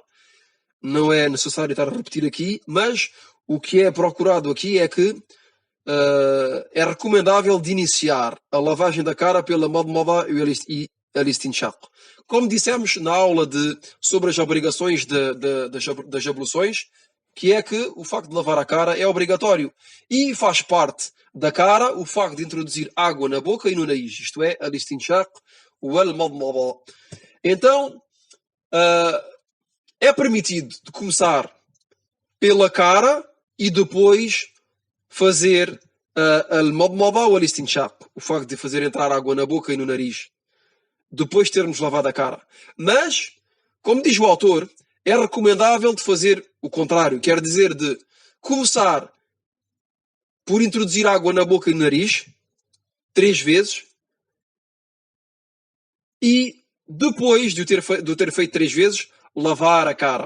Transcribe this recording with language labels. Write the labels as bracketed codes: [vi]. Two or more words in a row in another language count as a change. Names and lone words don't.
[pt] Não é necessário estar a repetir aqui, mas o que é procurado aqui é que é recomendável de iniciar a lavagem da cara pela madmada e al-istinshaq. Como dissemos na aula sobre as obrigações das abluções, que é que o facto de lavar a cara é obrigatório. E faz parte da cara o facto de introduzir água na boca e no nariz. Isto é, [ar] الاستنشاق والمضمضة. [pt] Então, é permitido de começar pela cara e depois fazer al-madmada ou al-istinshaq. O facto de fazer entrar água na boca e no nariz. Depois de termos lavado a cara. Mas, como diz o autor, é recomendável de fazer o contrário. Quer dizer, de começar por introduzir água na boca e no nariz 3 vezes e depois de o ter feito 3 vezes, lavar a cara.